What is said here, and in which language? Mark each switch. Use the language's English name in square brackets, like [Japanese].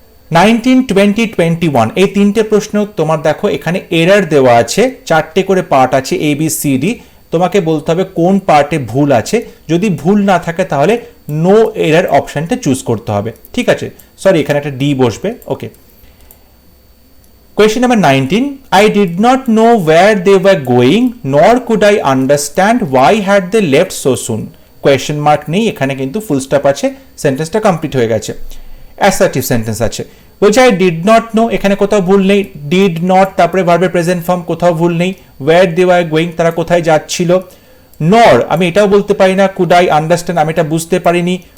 [Bangla] 19, 20, 21 এই তিনটে প্রশ্ন তোমার দেখো এখানে এরর দেওয়া আছে, চারটে করে পার্ট আছে এ বি সি ডি, তোমাকে বলতে হবে কোন পার্টে ভুল আছে। যদি ভুল না থাকে তাহলে নো এরর অপশনটা চুজ করতে হবে, ঠিক আছে। সরি, এখানে একটা ডি বসবে, ওকে। [English] Question number 19, I did not know where they were going nor could I understand why had they left so soon। [Bangla] Question mark নেই, এখানে কিন্তু ফুল স্টপ আছে, সেন্টেন্সটা কমপ্লিট হয়ে গেছে। অ্যাসার্টিভ সেন্টেন্স আছে, বলছে আই ডিড নট নো, এখানে কোথাও ভুল নেই। ডিড নট তারপরে ভার্বের প্রেজেন্ট ফর্ম, কোথাও ভুল নেই। ওয়্যার দে ওয়্যার গোয়িং, তারা কোথায় যাচ্ছিল। নর আমি এটাও বলতে পারি না, কুড আই আন্ডারস্ট্যান্ড আমি এটা বুঝতে পারিনি।